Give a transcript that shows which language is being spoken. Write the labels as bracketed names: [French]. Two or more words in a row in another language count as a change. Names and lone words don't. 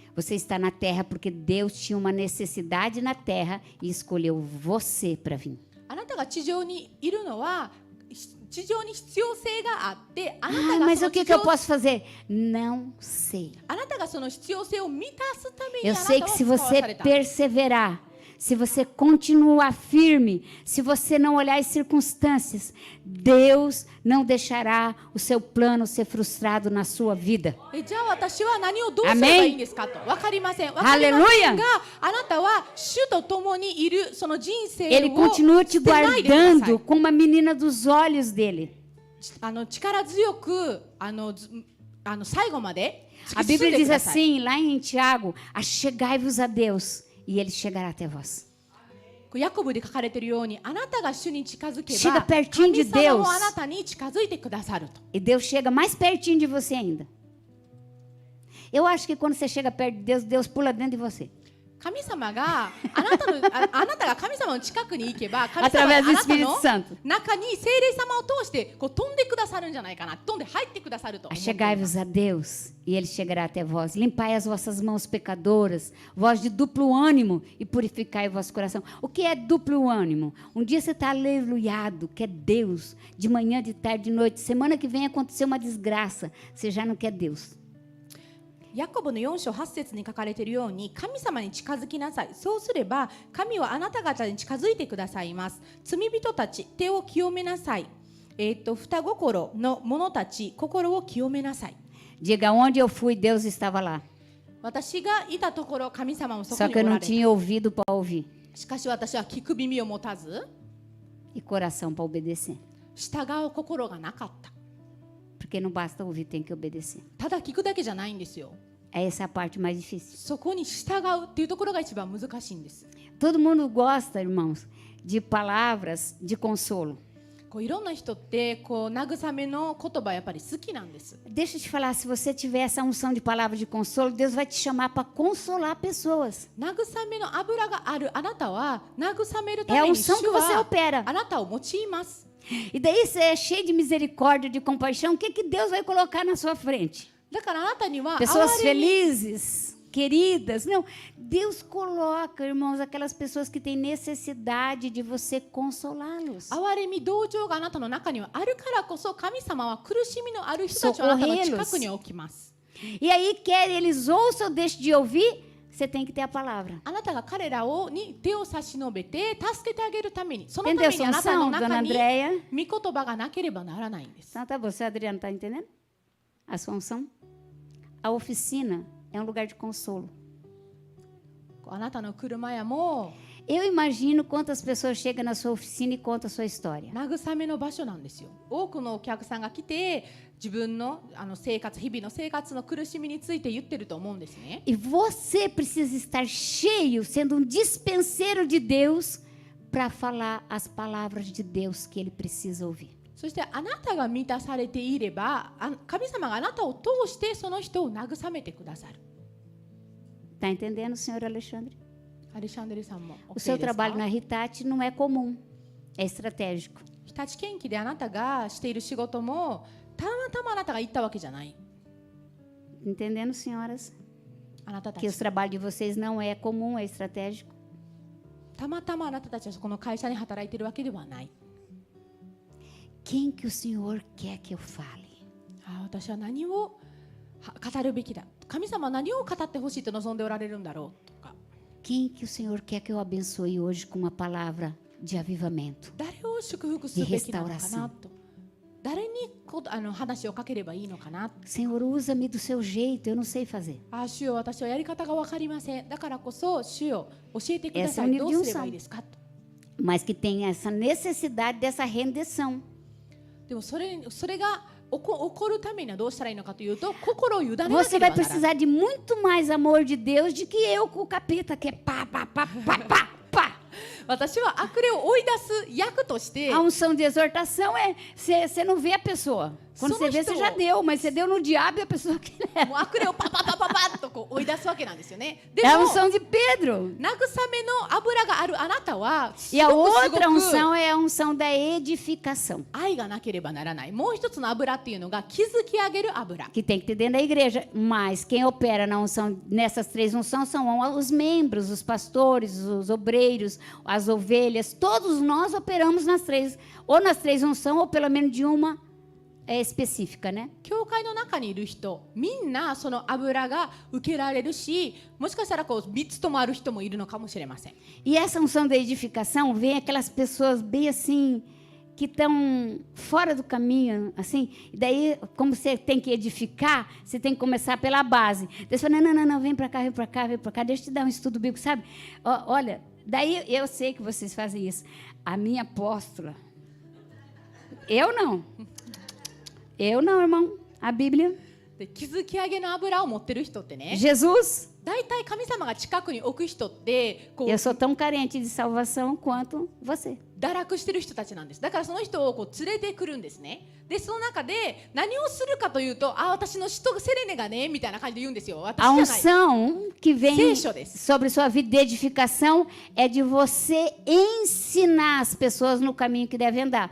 [Portuguese] Você está na terra porque Deus tinha uma necessidade na terra e escolheu você para vir. [Japanese] あなたが地上にいるのは地上に必要性があって、あなた [Portuguese] Ah, [Japanese] が [Portuguese] mas [Japanese] そ [Portuguese] o [Japanese] の [Portuguese] que [Japanese] 地 [Portuguese] eu [Japanese] 上 [Portuguese] posso fazer? Não sei. [Japanese] あなたがその必要性を満たすために [Portuguese] Eu [Japanese] あな [Portuguese] sei [Japanese] た [Portuguese] que [Japanese] は [Portuguese] se [Japanese] 使わ [Portuguese] você [Japanese] された。 [Portuguese] perseverar, se você continuar firme, se você não olhar as circunstâncias, Deus não deixará o seu plano ser frustrado na sua vida. [Japanese] じゃあ私は何をどうすればいいんですかと。わかりません。わかりませんが、あなたは主と共にいるその人生を [Portuguese] Ele continua te [Japanese] 捨てないでください [Portuguese] guardando como uma menina dos olhos dele. [Japanese] 力強く最後まで [Portuguese] A [Japanese] 突き進 [Portuguese] Bíblia [Japanese] んで [Portuguese] diz [Japanese] ください。 [Portuguese] assim, lá em Tiago, achegai-vos a Deus e ele chegará até vós. [Japanese] ヤコブで書かれているように、あなたが主に近づけ [Portuguese] Chega [Japanese] ば [Portuguese] pertinho de [Japanese] 神様 [Portuguese] Deus. [Japanese] もあなたに近づいてくださると。 [Portuguese] E Deus chega mais pertinho de você ainda. Eu acho que quando você chega perto de Deus, Deus pula dentro de você. [Japanese] 神様があなたが神様の近くに行けば、神様 [Portuguese] Através [Japanese] が [Portuguese] do [Japanese] あなた [Portuguese] Espírito [Japanese] の [Portuguese] Santo. [Japanese] 中に聖霊様を通してこう飛んでくださるんじゃないかな、飛んで入ってくださると思っています。 [Portuguese] Achegai-vos a Deus e ele chegará até vós. Limpai as vossas mãos pecadoras, vós de duplo ânimo e purificai o vosso coração. O que é duplo ânimo? Um dia você está aleluiado, quer Deus, de manhã, de tarde, de noite. Semana que vem aconteceu uma desgraça, você já não quer Deus. [Japanese] ヤコブの4章8節に書かれているように、神様に近づきなさい。そうすれば神はあなた方に近づいてくださいます。罪人たち、手を清めなさい。双心の者たち、心を清めなさい。 [Portuguese] Diga, onde eu fui, Deus estava lá. [Japanese] 私がいたところ、神様もそこ [Portuguese] Só [Japanese] に [Portuguese] que [Japanese] お [Portuguese] eu [Japanese] ら [Portuguese] não [Japanese] れた。 [Portuguese] tinha ouvido para ouvir [Japanese] しかし私は聞く耳を持たず、 [Portuguese] e coração para obedecer. [Japanese] 従う心がなかった。 [Portuguese] Porque não basta ouvir, tem que obedecer. [Japanese] ただ聞くだけじゃないんですよ。 [Portuguese] Essa é a parte mais difícil. [Japanese] そこに従うっていうところが一番難しいんです。 [Portuguese] Todo mundo gosta, irmãos, de palavras de consolo. [Japanese] こういろんな人ってこう慰めの言葉やっぱり好きなんです。 [Portuguese] Deixa eu te falar, se você tiver essa unção de palavra de consolo, Deus vai te chamar para consolar pessoas. [Japanese] 慰めの油があるあなたは慰めるた [Portuguese] É a [Japanese] めに主 [Portuguese] unção que você [Japanese] は [Portuguese] opera. [Japanese] あなたを用います。 [Portuguese] E daí você é cheio de misericórdia, de compaixão, o que Deus vai colocar na sua frente? [Japanese] だからあなたには [Portuguese] Pessoas [Japanese] 憐れみ [Portuguese] felizes, queridas. Não, Deus coloca, irmãos, aquelas pessoas que têm necessidade de você consolá-los. [Japanese] 憐れみ同情があなたの中にはあるからこそ、神様は苦しみのある人たちをあなたの近くに置きます。 [Portuguese] E aí, quer eles ouçam ou deixem de ouvir, você tem que ter a palavra. [Japanese] あなたが彼らに手を差し伸べて助けてあげるために、そのた [Portuguese] Entendeu [Japanese] め [Portuguese] essa [Japanese] にあなたの [Portuguese] unção, dona [Japanese] 中に [Portuguese] Andréia? [Japanese] 御言葉がなければならないんです。 [Portuguese] Então, tá, você, Adriano, está entendendo? A sua unção? A oficina é um lugar de consolo. [Japanese] あなたの車屋も [Portuguese] Eu imagino quantas pessoas chegam na sua oficina e contam a sua história. [Japanese] 慰めの場所なんですよ。多くのお客さんが来て自分の生活、日々の生活の苦しみについて言ってると思うんですね。 [Portuguese] E você precisa estar cheio, sendo um dispenseiro de Deus, para falar as palavras de Deus que ele precisa ouvir. [Japanese] そしてあなたが満たされていれば、神様があなたを通してその人を慰めてくださる。 [Portuguese] Está entendendo, senhor Alexandre? [Japanese] アレシャンデルさんも [Portuguese] O seu [Japanese] OK です [Portuguese] trabalho [Japanese] か？ [Portuguese] na Hitachi não é comum, é estratégico. [Japanese] 日立建機であなたがしている仕事もたまたまあなたが行ったわけじゃない。 [Portuguese] Entendendo, senhoras? [Japanese] あなたた [Portuguese] Que [Japanese] ち [Portuguese] o trabalho de vocês não é comum, é estratégico. [Japanese] たまたまあなたたちはこの会社に働いているわけではない。 Quem que o senhor quer que eu fale? 私は何を語るべきだ。神様は何を語ってほしいと望んでおられるんだろうとか。 [Portuguese] Quem que o senhor quer que eu abençoe hoje com uma palavra de avivamento? [Japanese] 誰を祝福すべきなのかなと。誰に話をかければいいのかな。 [Portuguese] Senhor, usa-me do seu jeito, eu não sei fazer. [Japanese] 主よ、私はやり方が分かりません。だからこそ主よ、教えてくださ [Portuguese] Essa é o [Japanese] い。 [Portuguese] nível [Japanese] ど [Portuguese] de [Japanese] うすれば [Portuguese] unção. [Japanese] いいですかと。 [Portuguese] Mas que tem essa necessidade dessa rendição. [Japanese] でもそれが起こるためにはどうしたらいいのかというと、心を委ねなければ [Portuguese] Você [Japanese] な [Portuguese] vai [Japanese] らない。 [Portuguese] precisar de muito mais amor de Deus do que eu com o capeta, que é pá, pá, pá, pá, pá, pá. [Japanese] 私は悪霊を追い出す役として [Portuguese] A unção de exortação é você não vê a pessoa. Quando você vê, você já deu, mas você deu no diabo e a pessoa que leva. [Japanese] もう悪霊をパパパパパッとこう追い出すわけなんですよね。で [Portuguese] É a [Japanese] も [Portuguese] unção de Pedro. [Japanese] 慰めの油があるあなたはす [Portuguese] E a [Japanese] ごくすご [Portuguese] outra [Japanese] く [Portuguese] unção é a unção da edificação, [Japanese] 愛がなければならない。もう一つの油っていうのが築き上げる油。 [Portuguese] que tem que ter dentro da igreja. Mas quem opera na unção, nessas três unções são os membros, os pastores, os obreiros, as ovelhas. Todos nós operamos nas três, ou nas três unções, ou pelo menos de uma específica, né? [Japanese] 教会の中にいる人、みんなその油が受けられるし、もしかしたらこう3つともある人もいるのかもしれません。 [Portuguese] E essa unção da edificação vem aquelas pessoas bem assim, que estão fora do caminho, assim. E daí, como você tem que edificar, você tem que começar pela base. Daí você fala, não, vem para cá, vem para cá, vem para cá, deixa eu te dar um estudo bíblico, sabe? Olha, daí eu sei que vocês fazem isso. A minha apóstola, eu não, irmão. A Bíblia, [Japanese] で築き上げの油を持ってる人ってね、 [Portuguese] Jesus, [Japanese] 大体神様が近くに置く人ってこう [Portuguese] eu sou tão carente de salvação quanto você. [Japanese] 堕落してる人たちなんです。だからその人をこう連れてくるんですね。でその中で何をするかというと、私の使徒セレネがねみたいな感じで言うんですよ。私 [Portuguese] A [Japanese] じゃない。 [Portuguese] unção que vem Seixo desse. sobre sua vida de edificação é de você ensinar as pessoas no caminho que devem andar.